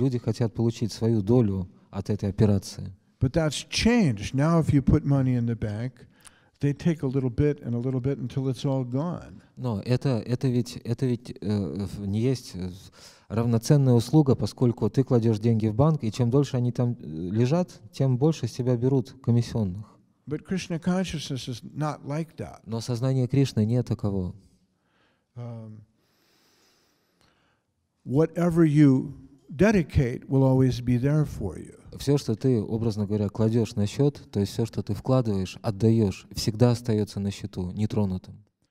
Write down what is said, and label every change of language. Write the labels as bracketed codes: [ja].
[ru] Люди хотят получить свою долю от этой операции. [en] But that's changed. Now if you put money in the bank, they take a little bit until it's all gone. [ru] Но это ведь не есть равноценная услуга, поскольку ты кладешь деньги в банк, и чем дольше они там лежат, тем больше с тебя берут комиссионных. [en] But Krishna consciousness is not like that. [ru] Но сознание Кришны не таково. [en] Whatever you dedicate will always be there for you. [ru] Все, что ты, образно говоря, кладешь на счет, то есть все, что ты вкладываешь, отдаешь, всегда остается на счету, нетронутым.